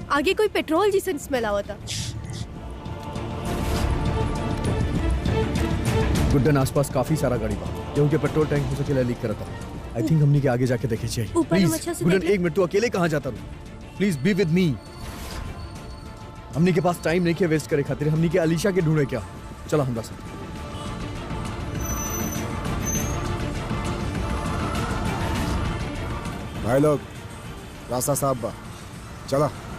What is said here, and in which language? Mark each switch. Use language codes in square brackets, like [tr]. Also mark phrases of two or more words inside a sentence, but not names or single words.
[bho] आगे कोई पेट्रोल जैसा स्मेल आवता। गुड्डन आसपास काफी सारा गाड़ी बा, क्योंकि पेट्रोल टैंक हो सकेला लीक करता। [en] I think [bho] हमनी के आगे जाके देखे चाहिए। ऊपर हम अच्छा से गुड्डन देख ले। एक मिनट, तू अकेले कहाँ जाता रू? [en] Please be with me. [bho] हमनी के पास टाइम नहीं के वेस्ट करे खातिर। हमनी के अलीशा के ढूंढे क्या? चला हमरा साथ। भाई लोग रास्ता साफ बा, चला।